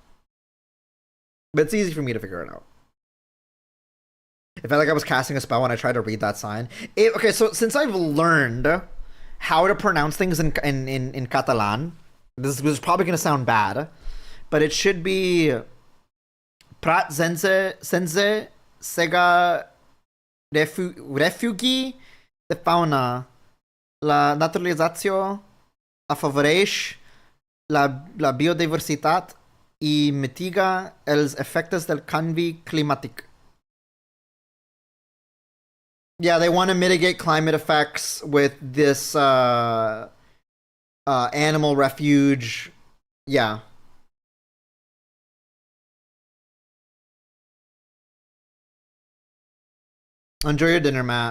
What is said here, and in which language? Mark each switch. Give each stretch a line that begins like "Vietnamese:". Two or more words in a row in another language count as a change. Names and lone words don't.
English: But it's easy for me to figure it out. It felt like I was casting a spell when I tried to read that sign. Okay, so since I've learned how to pronounce things in Catalan, this is probably going to sound bad, but it should be
Catalan: Prat sense sega refugi de fauna, la naturalització afavoreix la biodiversitat i mitiga els efectes del canvi climàtic.
English: Yeah, they want to mitigate climate effects with this animal refuge. Yeah. Enjoy your dinner, Matt.